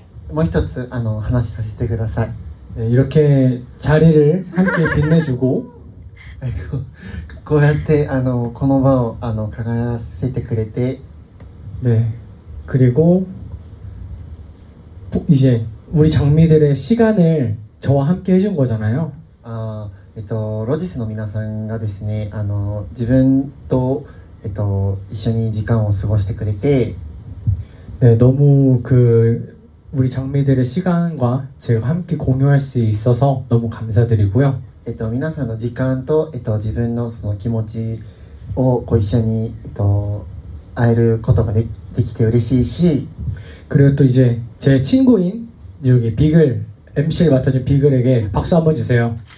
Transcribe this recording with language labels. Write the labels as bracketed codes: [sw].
[ja] もう一つ話させてください。 [ko] 네, 이렇게 자리를 함께 빛내주고 [ja] こうやってこの場を輝かせてくれて [ko] 네, 그리고 이제 우리 장미들의 시간을 저와 함께 해준 거잖아요. [ja] ロジスの皆さんがですね自分と一緒に時間を過ごしてくれて [ko] 네, 너무 우리 장미들의 시간과 제가 함께 공유할 수 있어서 너무 감사드리고요. [ja] 皆さんの時間と自分のその気持ちを一緒に会えることができて嬉しいし [ko] 그리고 또 이제 제 친구인 여기 비글 MC를 맡아준 비글에게 박수 한번 주세요.